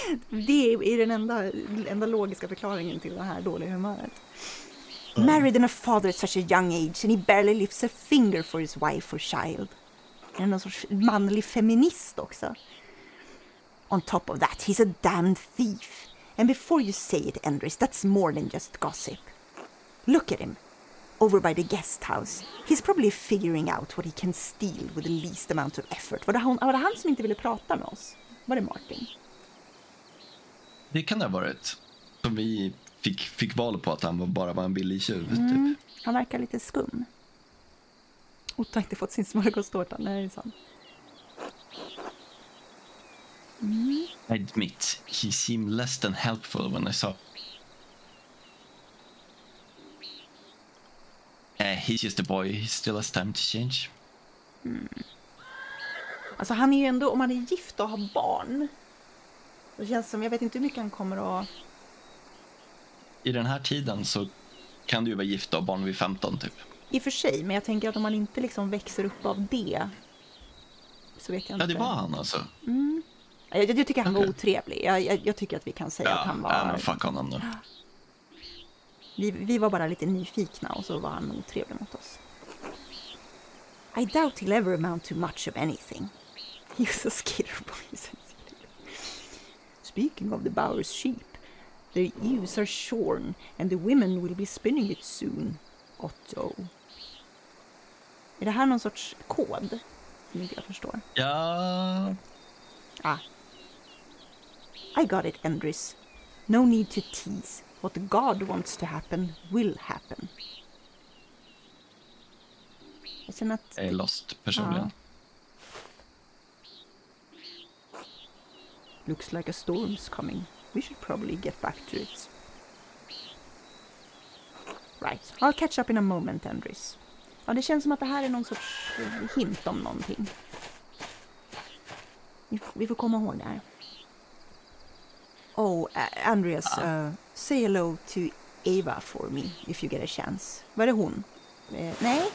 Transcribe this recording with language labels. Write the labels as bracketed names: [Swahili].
[Swedish] Det är den enda logiska förklaringen till det här dåliga humöret. [English] Married in a father at such a young age and he barely lifts a finger for his wife or child. [Swedish] Är någon sorts manlig feminist också. [English] On top of that, he's a damned thief. And before you say it, Endris, that's more than just gossip. Look at him. Over by the guest house. He's probably figuring out what he can steal with the least amount of effort. [Swedish] Var det han som inte ville prata med oss? Var det Martin? Det kan det ha varit. Som vi fick val på att han bara var en billig tjuv, typ. Han verkar lite skum. Otto har inte fått sin smörgåstårta. Nej, det är sant. [English] I admit, he seemed less than helpful when I saw. He's just a boy. He still has time to change. [Swedish] Alltså han är ju ändå, om han är gift och har barn. Det känns som, jag vet inte hur mycket han kommer att... I den här tiden så kan du ju vara gift och ha barn vid 15 typ. I och för sig, men jag tänker att om man inte liksom växer upp av det så vet jag inte. Ja, det var han alltså. Jag tycker han var otrevlig. Jag tycker att vi kan säga att han var... Ja, men fuck honom nu. Vi var bara lite nyfikna och så var han otrevlig mot oss. [English] I doubt he'll ever amount to much of anything. He's a skitterboy. Speaking of the Bowers sheep, their eaves are shorn and the women will be spinning it soon. Otto. [Swedish] Är det här någon sorts kod? Som inte jag förstår. Ja. [English] I got it, Endris. No need to tease. What God wants to happen will happen. [Swedish] Jag känner att... Jag är lost personligen. [English] Looks like a storm's coming. We should probably get back to it. Right, I'll catch up in a moment, Andres. [Swedish] Ja, det känns som att det här är någon sorts hint om någonting. Vi får komma ihåg det här. [English] Andreas, say hello to Eva for me if you get a chance. [Swedish] Var det hon? Nej?